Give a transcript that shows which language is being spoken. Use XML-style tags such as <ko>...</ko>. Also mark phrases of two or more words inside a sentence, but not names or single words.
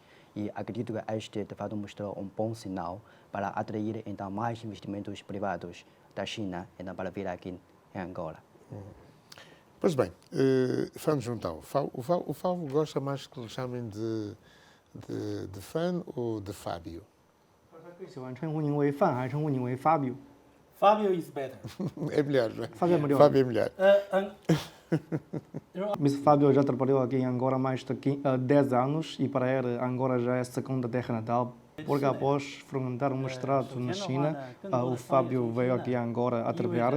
<pt>E acredito que este, de fato, mostrou um bom sinal para atrair, então, mais investimentos privados da China, então, para vir aqui em Angola. Pois bem, Fano Juntão, o Fábio gosta mais que lhe chamem de Fano ou de Fábio?</pt> <zh>最喜欢称呼您为范还是称呼您为 Fábio?</zh> <en>Fábio is better.</en> <pt>É melhor, não é? Fábio é melhor. Fábio é melhor. Mr. Fábio já trabalhou aqui em Angola há mais de 10 anos e para ele Angola já é a segunda terra natal, Porque após frequentar um mestrado na China, o Fábio veio aqui a Angola a trabalhar.</pt>